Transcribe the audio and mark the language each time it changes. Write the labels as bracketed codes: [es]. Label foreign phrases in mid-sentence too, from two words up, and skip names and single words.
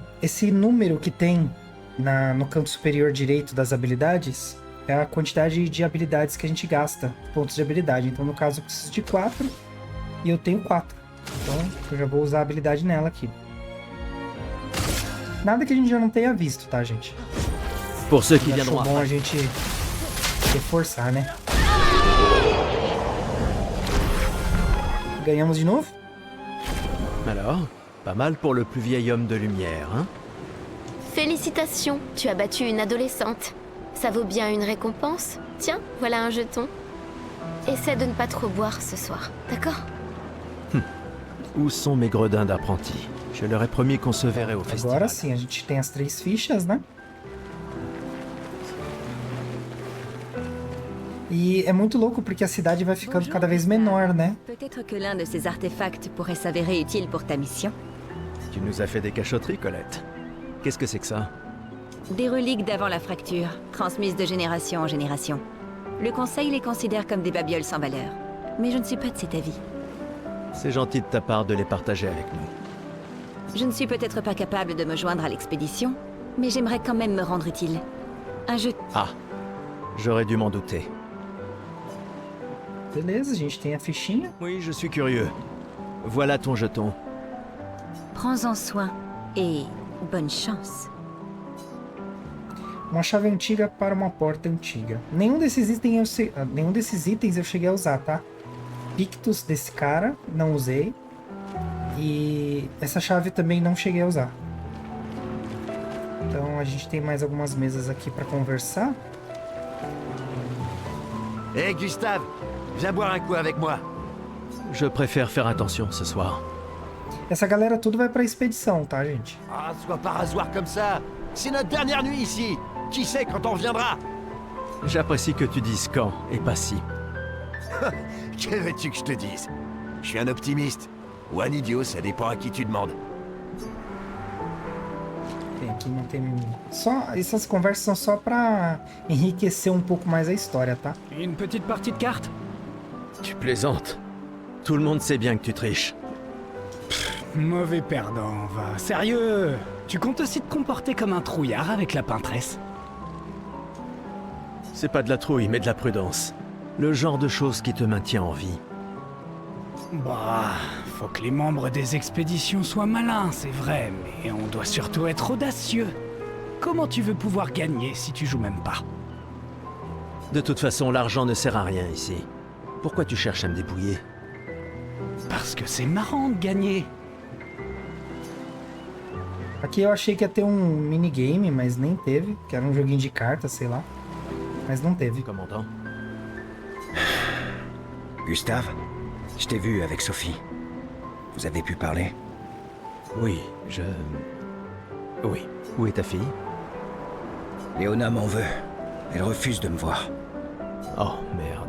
[pt] Esse número que tem no canto superior direito das habilidades é a quantidade de habilidades que a gente gasta, pontos de habilidade. Então, no caso, eu preciso de 4 e eu tenho 4. Então, eu já vou usar a habilidade nela aqui. Nada que a gente já não tenha visto, tá, gente? [fr] Pour ceux qui [pt] Achou [fr] viendront [pt] bom a [fr] après. [pt] gente reforçar, né? Ganhamos de novo? [fr] Alors, pas mal pour le plus vieil homme de lumière, hein? Félicitations, tu as battu une adolescente. Ça vaut bien une récompense? Tiens, voilà un jeton. Essaie de ne pas trop boire ce soir, d'accord? Où sont mes gredins d'apprentis? Je leur ai promis qu'on se verrait au festival. [pt] Agora sim, a gente tem as 3 fichas, né? E é muito louco porque a cidade vai ficando cada vez menor, né? [fr] Peut-être que l'un de ces artefacts pourrait s'avérer utile pour ta mission. Tu nous as fait des cachotteries, Colette. Qu'est-ce que c'est que ça? Des reliques d'avant la fracture, transmises de génération en génération. Le Conseil les considère comme des babioles sans valeur. Mais je ne suis pas de cet avis. C'est gentil de ta part de les partager avec nous. Je ne suis peut-être pas capable de me joindre à l'expédition, mais j'aimerais quand même me rendre utile. Un jeu... Ah, j'aurais dû m'en douter. [pt] Beleza, a gente tem a fichinha. [fr] Oui, je suis curieux. Voilà ton jeton. Prends-en soin et bonne chance. [pt] Uma chave antiga para uma porta antiga. Nenhum desses itens eu cheguei a usar, tá? Pictus desse cara, não usei. E essa chave também não cheguei a usar. Então a gente tem mais algumas mesas aqui para conversar. [fr] Hé Gustave, viens boire un coup avec moi. Je préfère faire attention ce soir. [pt] Essa galera tudo vai pra expedição, tá, gente? [fr] Ah, sois pas rasoir comme ça. C'est notre dernière nuit ici. Qui sait quand on reviendra? J'apprécie que tu dises quand et pas si. Que veux-tu que je te dise? Je suis un optimiste. Ou un idiot, ça dépend à qui tu demandes. [pt] Tem aqui, não tem... Só, essas conversas são só pra enriquecer um pouco mais a história, tá? [fr] Une petite partie de cartes? Tu plaisantes. Tout le monde sait bien que tu triches. Mauvais perdant, va. Sérieux? Tu comptes aussi te comporter comme un trouillard avec la peintresse? C'est pas de la trouille, mais de la prudence. Le genre de chose qui te maintient en vie. Bah, faut que les membres des expéditions soient malins, c'est vrai, mais on doit surtout être audacieux. Comment tu veux pouvoir gagner si tu joues même pas? De toute façon, l'argent ne sert à rien ici. Pourquoi tu cherches à me dépouiller? Parce que c'est marrant de gagner. [pt] Aqui eu achei que ia ter um minigame, mas nem teve. Que era um joguinho de cartas, sei lá. Mas não teve. [fr] Commandant. Gustave, je t'ai vu avec Sophie. Vous avez pu parler? Oui, Oui. Où est ta fille? Léona m'en veut. Elle refuse de me voir. Oh, merde.